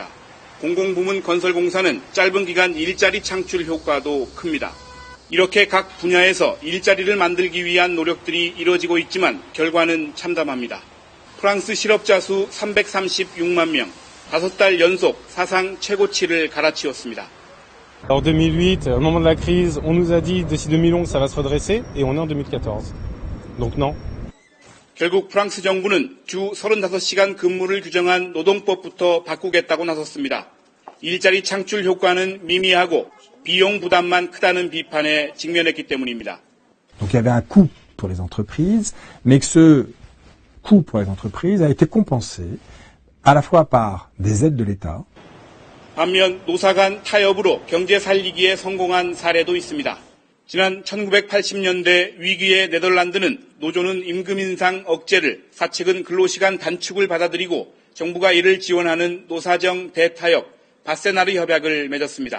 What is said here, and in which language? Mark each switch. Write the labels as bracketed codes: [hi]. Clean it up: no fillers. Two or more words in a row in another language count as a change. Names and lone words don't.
[ko] 공공부문 건설공사는 짧은 기간 일자리 창출 효과도 큽니다. 이렇게 각 분야에서 일자리를 만들기 위한 노력들이 이뤄지고 있지만 결과는 참담합니다. 프랑스 실업자 수 336만 명, 5달 연속 사상 최고치를 갈아치웠습니다. [fr] En 2008, au moment de la crise, on nous a dit d'ici 2011 ça va se redresser et on est en 2014. Donc non. [ko] 결국 프랑스 정부는 주 35시간 근무를 규정한 노동법부터 바꾸겠다고 나섰습니다. 일자리 창출 효과는 미미하고 비용 부담만 크다는 비판에 직면했기 때문입니다. [fr] Donc il y avait un coût pour les entreprises, mais que ce coût pour les entreprises a été compensé à la fois par des aides de l'État. [ko] 반면 노사 간 타협으로 경제 살리기에 성공한 사례도 있습니다. 지난 1980년대 위기의 네덜란드는 노조는 임금 인상 억제를, 사측은 근로시간 단축을 받아들이고 정부가 이를 지원하는 노사정 대타협, 바세나르 협약을 맺었습니다.